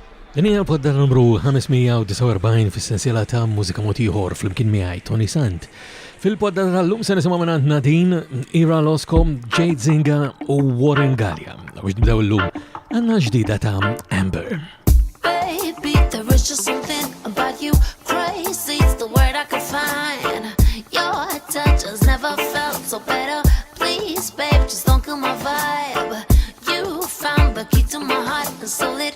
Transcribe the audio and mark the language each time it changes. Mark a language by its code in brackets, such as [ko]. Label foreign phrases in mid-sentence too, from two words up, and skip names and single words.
[mt] Din hija l-podda numru 549 fis-sensiela ta' Mużika Mod Ieħor flimkien miegħi Toni Sant. Fil-podda tal-lum se nisimgħu minn Nadine, Ira Losco, Jade Zinga u Warren Gallia. Biex nibdew illum għandna ġdida ta' Amber. [en] Baby, there is just something about you. Crazy's the word I could find. Your touch has never felt so better. Please, babe, just don't kill my vibe. You found the key to my heart and so lit.